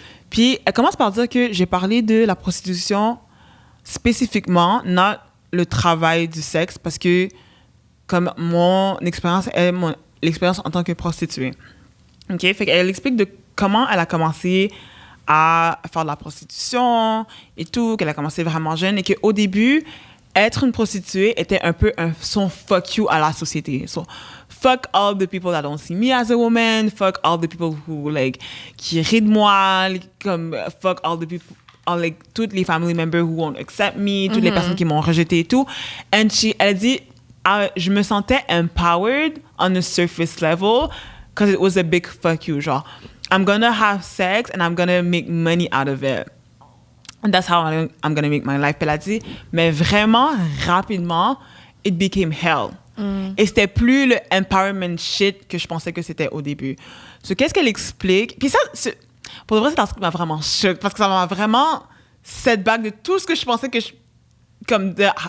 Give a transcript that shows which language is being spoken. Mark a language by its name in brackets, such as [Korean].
[French] Puis elle commence par dire que j'ai parlé de la prostitution spécifiquement, not le travail du sexe, parce que comme mon expérience est l'expérience en tant que prostituée. OK? Fait qu'elle explique de comment elle a commencé à faire de la prostitution et tout, qu'elle a commencé vraiment jeune et qu'au début, être une prostituée était un peu son [English] fuck you [French] à la société. [English] So, fuck all the people that don't see me as a woman, fuck all the people who, like, [French] qui rient de moi, comme, [English] fuck all the people, like, toutes les family members who won't accept me, [French] toutes les personnes qui m'ont rejetée et tout. [English] And [French] elle dit, je me sentais [English] empowered on a surface level because it was a big fuck you, genre, I'm gonna have sex and I'm gonna make money out of it. And that's how I'm gonna make my life. [French] Puis elle a dit, mais vraiment, rapidement, [English] it became hell. [French] Et c'était plus le [English] empowerment shit [French] que je pensais que c'était au début. So, qu'est-ce qu'elle explique? Puis ça, pour de vrai, cet article m'a vraiment choqué parce que ça m'a vraiment setback de tout ce que je pensais que comme the